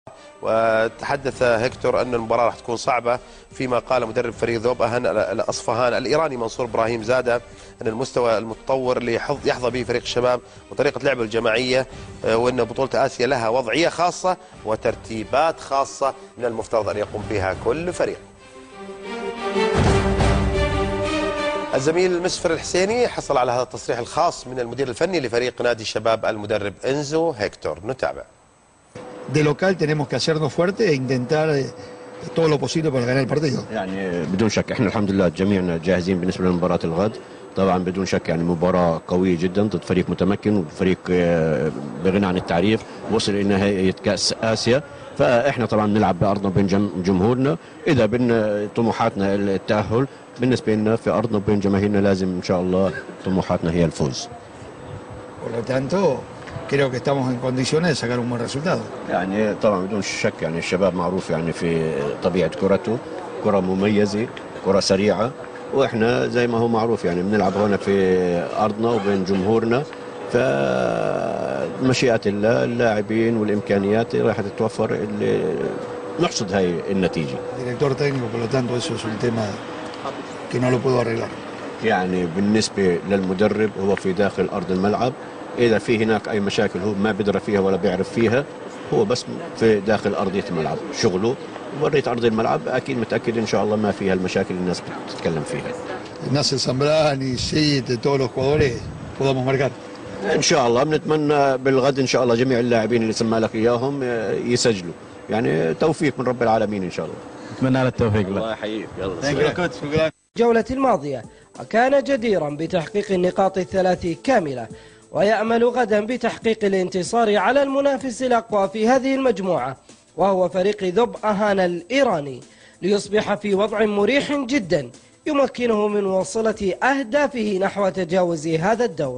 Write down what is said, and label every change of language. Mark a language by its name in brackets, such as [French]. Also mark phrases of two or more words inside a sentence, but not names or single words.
[Arabic] وتحدث هيكتور ان المباراه راح تكون صعبه، فيما قال مدرب فريق ذوب أهن الاصفهان الايراني منصور ابراهيم زاده ان المستوى المتطور اللي يحظى به فريق الشباب وطريقه لعبه الجماعيه، وان بطوله اسيا لها وضعيه خاصه وترتيبات خاصه من المفترض ان يقوم بها كل فريق. الزميل مسفر الحسيني حصل على هذا التصريح الخاص من المدير الفني لفريق نادي الشباب المدرب انزو هيكتور. نتابع. [Spanish] De local tenemos que hacernos fuerte e intentar todo lo posible para ganar el partido. [Arabic] يعني بدون شك احنا الحمد لله جميعنا جاهزين بالنسبه لمباراه الغد. طبعا بدون شك يعني مباراه قويه جدا ضد فريق متمكن وفريق بغنى عن التعريف، وصل الى نهائي كاس اسيا. فاحنا طبعا بنلعب بارضنا وبين جمهورنا. اذا بين طموحاتنا التاهل، بالنسبه لنا في ارضنا وبين جماهيرنا لازم ان شاء الله طموحاتنا هي الفوز. [Spanish] Por lo tanto, creo que estamos en condiciones de sacar un buen resultado. [Arabic] يعني طبعا بدون شك يعني الشباب معروف يعني في طبيعه كرته، كره مميزه، كره سريعه، واحنا زي ما هو معروف يعني بنلعب هنا في ارضنا وبين جمهورنا. فمشيئة الله اللاعبين والامكانيات راح تتوفر اللي نحصد هاي النتيجه. [Spanish] Director técnico, por lo tanto eso es un tema que no lo puedo arreglar. [Arabic] يعني بالنسبه للمدرب هو في داخل ارض الملعب، اذا في هناك اي مشاكل هو ما بيدرى فيها ولا بيعرف فيها، هو بس في داخل ارضيه الملعب شغله، ورية ارض الملعب اكيد متاكد ان شاء الله ما فيها المشاكل اللي الناس بتتكلم فيها. [Spanish] Nasser Zambrani, Sid, todos los jugadores podamos marcar. [Arabic] ان شاء الله بنتمنى بالغد ان شاء الله جميع اللاعبين اللي سمى لك اياهم يسجلوا، يعني توفيق من رب العالمين ان شاء الله. اتمنى على التوفيق. الله يحييك. يلا الجولة الماضية وكان جديرا بتحقيق النقاط الثلاث كاملة، ويأمل غدا بتحقيق الانتصار على المنافس الأقوى في هذه المجموعة وهو فريق ذوب أهان الإيراني، ليصبح في وضع مريح جدا يمكنه من وصلة أهدافه نحو تجاوز هذا الدور.